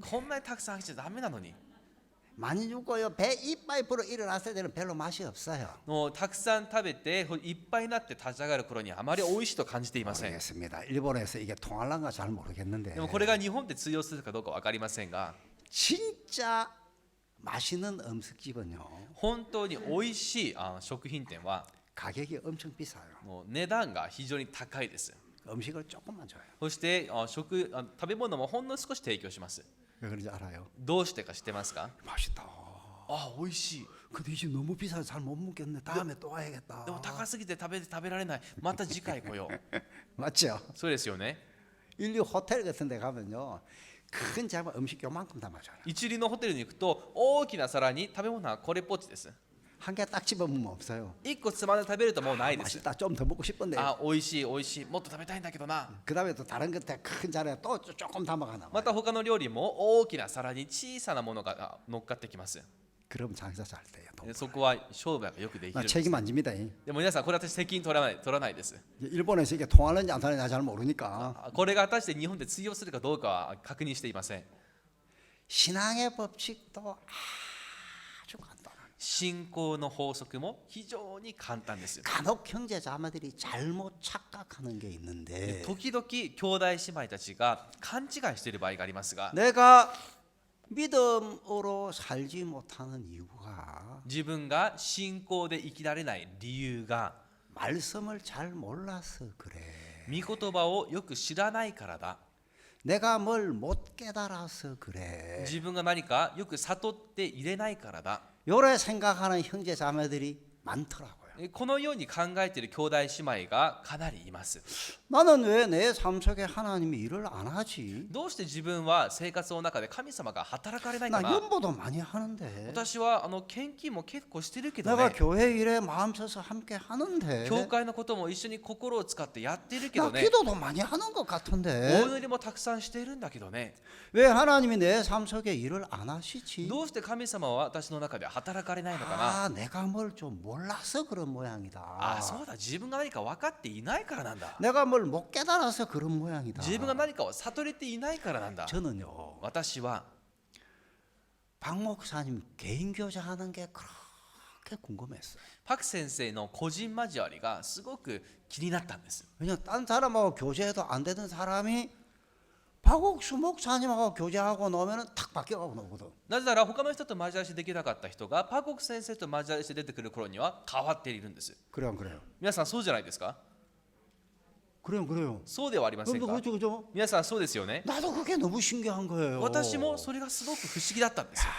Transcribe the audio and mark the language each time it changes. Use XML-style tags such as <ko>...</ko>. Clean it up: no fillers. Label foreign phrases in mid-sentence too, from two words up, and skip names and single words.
<ja>こんなにたくさんあげちゃダメなのに。</ja> <ko>많이 주고요. 배 이빨 불어 일어났을 때는 별로 맛이 없어요.</ko> <ja>もうたくさん食べていっぱいになって立ち上がる頃にあまり美味しいと感じていません。</ja> <ko>모르겠습니다. 일본에서 이게 통할란가 잘 모르겠는데</ko> <ja>でもこれが日本で通用するかどうか分かりませんが、</ja> <ko>진짜 맛있는 음식집은요</ko> <ja>本当に美味しい食品店は</ja> <ko>가격이 엄청 비싸요.</ko> <ja>もう値段が非常に高いです。</ja> <ko>음식을 조금만 줘요.</ko> <ja>そして食べ物もほんの少し提供します。</ja> <ko>왜 그런지 알아요?</ko> <ja>どうしてか知ってますか？</ja> <ko>맛있다.</ko> <ja>あ、美味しい。</ja> <ko>근데 이제 너무 비싸서 잘 못 먹겠네. 다음에 또 와야겠다.</ko> <ja>でも高すぎて食べられない。また次回来よう。</ja> <ko>맞죠?</ko> <ja>そうですよね。</ja> <ko>인류 호텔 같은 데 가면요. 큰 장바 음식 요만큼 담아줘요.</ko> <ja>一流のホテルに行くと大きな皿に食べ物はこれっぽっちです。</ja> <ko>한 개 딱 집어먹으면 없어요.</ko> <ja>一個つまんで食べるともうないです。</ja> <ko>맛있다. 좀 더 먹고 싶은데.</ko> <ja>あ、美味しい美味しい。もっと食べたいんだけどな。</ja> <ko>그다음에 또 다른 것들 큰 자리에 또 조금 담아가나.</ko> <ja>また他の料理も大きな皿に小さなものが乗っかってきます。</ja> <ko>그럼 장사 잘 돼요.</ko> <ja>でそこは商売がよくできる</ja> <ko>나</ko> <ja>んです。</ja> <ko>책임 안 집니다.</ko> <ja>でも皆さんこれ私責任取らないです。</ja> <ko>일본에서 이게 통하는지 안 통하는지 잘 모르니까</ko> <ja>これが果たして日本で通用するかどうかは確認していません。</ja> <ko>신앙의 법칙도 아주 간단해요.</ko> <ja>信仰の法則も非常に簡単です。</ja> <ko>간혹 형제 자매들이 잘못 착각하는 게 있는데</ko> <ja>時々兄弟姉妹たちが勘違いしている場合がありますが、</ja> <ko>내가 믿음으로 살지 못하는 이유가</ko> <ja>自分が信仰で生きられない理由が</ja> <ko>말씀을 잘 몰라서 그래.</ko> <ja>御言葉をよく知らないからだ。</ja> <ko>내가 뭘 못 깨달아서 그래.</ko> <ja>自分が何かよく悟っていれないからだ。</ja> <ko>요래 생각하는 형제 자매들이 많더라고요.</ko> <ja>このように考えている兄弟姉妹がかなりいます。</ja> <ko>나는 왜 내 삶 속에 하나님이 일을 안 하지?</ko> <ja>どうして自分は生活の中で神様が働かれないか</ja> <ko>나</ko> <ja>な。</ja> <ko>연보도 많이 하는데</ko> <ja>私は献金も結構してるけど</ja> <ko>내가</ko> <ja>ね。</ja> <ko>교회 일에 마음 써서 함께 하는데</ko> <ja>教会のことも一緒に心を使ってやっているけど</ja> <ko>나</ko> <ja>ね。</ja> <ko>기도도 많이 하는 것</ko> <ja>お</ja> <ko>같은데</ko> <ja>祈りもたくさんしているんだけどね。</ja> <ko>왜 하나님이 내 삶 속에 일을 안 하시지?</ko> <ja>どうして神様は私の中で働かれないのかな。</ja> <ko>아, 내가 뭘 좀 몰라서 그런 그런 모양이다.</ko> <ja>あ、そうだ、自分が何か分かっていないからなんだ。</ja> <ko>내가 뭘 못 깨달아서 그런 모양이다.</ko> <ja>自分が何かを悟れていないからなんだ。</ja> <ko>저는요,</ko> <ja>私は</ja> <ko>박 목사님 개인 교제하는 게 그렇게 궁금했어요.</ko> <ja>パク先生の個人交わりがすごく気になったんです。</ja> <ko>왜냐면 딴 사람하고 교제해도 안 되던 사람이 박옥수 목사님하고 교제하고 나면은 탁 바뀌어가고 나오거든.</ko> <ja>なぜなら他の人と交わりしてできなかった人がパク先生と交わりして出てくる頃には変わっているんです。</ja> <ko>그래요, 그래요.</ko> <ja>皆さんそうじゃないですか？</ja> <ko>그래요.</ko> <ja>そうではありませんか？</ja> <ko>그렇죠, 그죠?</ko> <ja>皆さんそうですよね。</ja> <ko>나도 그게 너무 신기한 거예요.</ko> <ja>私もそれがすごく不思議だったんですよ。</ja>